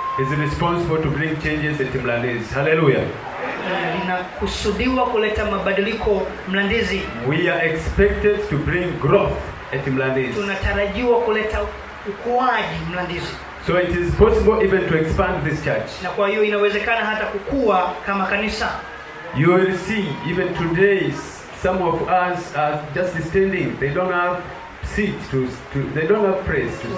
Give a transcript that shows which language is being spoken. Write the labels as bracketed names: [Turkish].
[English] is responsible to bring changes at Mlandizi. Hallelujah. [Swahili] Linakusudiwa kuleta mabadiliko Mlandizi. [English] We are expected to bring growth at Mlandizi. [Swahili] Tunatarajiwa kuleta ukuaji Mlandizi. [English] So it is possible even to expand this church. [Swahili] Na kwa hiyo inawezekana hata kukua kama kanisa. [English] You will see even today some of us are just standing. They don't have seat they don't have place to sit.